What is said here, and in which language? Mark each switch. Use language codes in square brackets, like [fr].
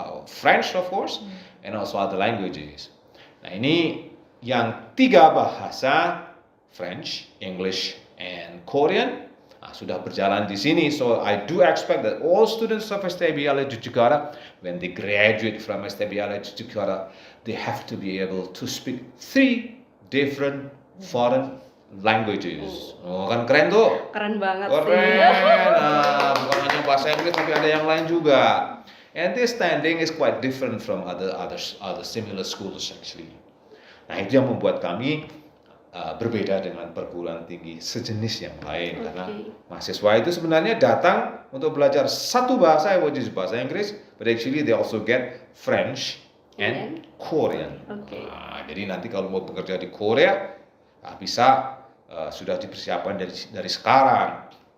[en] French of course, and also other languages. [id] Nah ini yang 3 bahasa, French, English, and Korean, sudah berjalan di sini. [en] So I do expect that all students of STBA Lia Yogyakarta, when they graduate from STBA Lia Yogyakarta, they have to be able to speak 3 different foreign languages. [id] Oh, kan keren tuh. Keren banget Keren. sih. Nah, bukan hanya bahasa Inggris tapi ada yang lain juga. [en] And this standing is quite different from other similar schools actually. [id] Nah, itu yang membuat kami berbeda dengan perguruan tinggi sejenis yang lain. Karena mahasiswa itu sebenarnya datang untuk belajar satu bahasa, which is bahasa Inggris, [en] but actually they also get French and Korean. [id] Nah, jadi nanti kalau mau bekerja di Korea, bisa sudah dipersiapkan dari sekarang.